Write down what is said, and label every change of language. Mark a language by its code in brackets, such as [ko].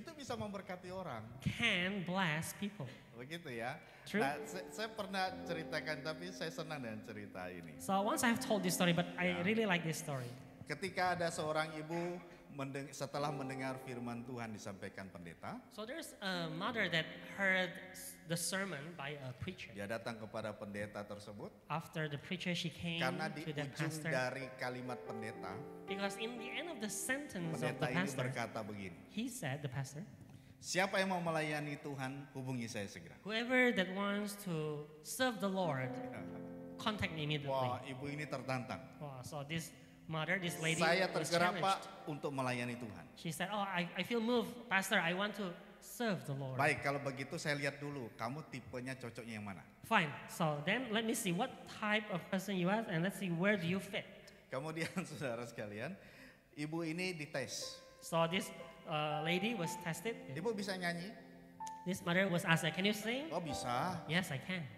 [id] itu bisa memberkati orang. [en] can bless people. [id] Begitu ya. [en] True. [id] Nah, saya pernah ceritakan tapi saya senang dengan cerita ini. [en] So once I've told this story, but I really like this story. [id] Ketika ada seorang ibu setelah mendengar firman Tuhan disampaikan pendeta, [en] So there's a mother that heard the sermon by a preacher. [id] dia datang kepada pendeta tersebut [en] After the preacher, she came [id] karena di [en] to the [id] ujung [en] pastor [id] dari kalimat pendeta, [en] because in the end of the sentence of [id] pendeta [en] the [id] ini [en] pastor, [id] berkata begini, [en] he said, the pastor, [id] siapa yang mau melayani Tuhan hubungi saya segera. [en] whoever that wants to serve the Lord, contact me immediately. [id] Wah, ibu ini tertantang. [en] Wow, so this mother, this lady [id] Saya [en] was [id] tergerak Pak [en] challenged. [id] untuk melayani Tuhan. [en] She said, oh, I feel moved, pastor, I want to serve the Lord. [id] Baik, kalau begitu saya lihat dulu, kamu tipenya cocoknya yang mana. [en] Fine, so then let me see what type of person you are and let's see where do you fit. [id] Kemudian saudara sekalian, ibu ini dites. [en] So this lady was tested. [id] Ibu bisa nyanyi? [en] This mother was asked, can you sing? [id] Oh bisa. [en] Yes, I can.